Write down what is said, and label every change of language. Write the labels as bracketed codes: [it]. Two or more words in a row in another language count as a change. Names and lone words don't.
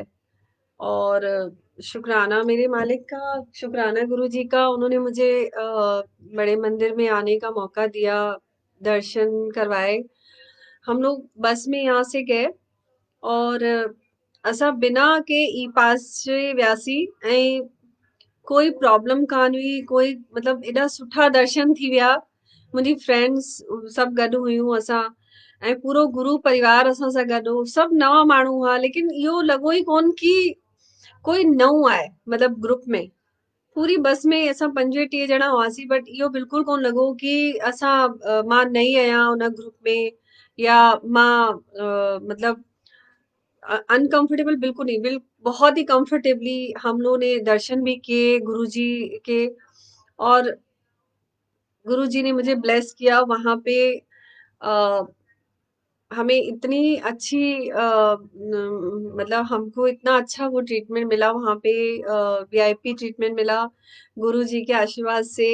[hi] और शुक्राना मेरे मालिक का, शुक्राना गुरु जी का, उन्होंने मुझे बड़े मंदिर में आने का मौका दिया, दर्शन करवाए। हम लोग बस में यहाँ से गए और [sd] असां बिना के ई पास जे वियासीं। ऐं कोई प्रॉब्लम कान हुई, कोई मतलब एॾा सुठा दर्शन थी विया। मुंहिंजी फ्रेंड्स सभु गॾु हुयूं असां, ऐं पूरो गुरु परिवार असां सां गॾु हो। सभु नवां माण्हू हुआ, लेकिन इहो लॻो ई कोन कि कोई नओं आहे, मतलब ग्रुप में। पूरी बस में असां 25 ॼणा हुआसीं, बट इहो बिल्कुलु कोन लॻो कि असां मां नई आहियां उन ग्रुप में, या मां मतलब अनकंफर्टेबल [hi] बिल्कुल नहीं। बहुत ही कंफर्टेबली हम लोगों ने दर्शन भी किए गुरुजी के। और गुरुजी ने मुझे ब्लेस किया वहां पे। अ, हमें इतनी अच्छी मतलब हमको इतना अच्छा वो ट्रीटमेंट मिला वहां पे, [en] VIP treatment [hi] मिला गुरुजी के आशीर्वाद से।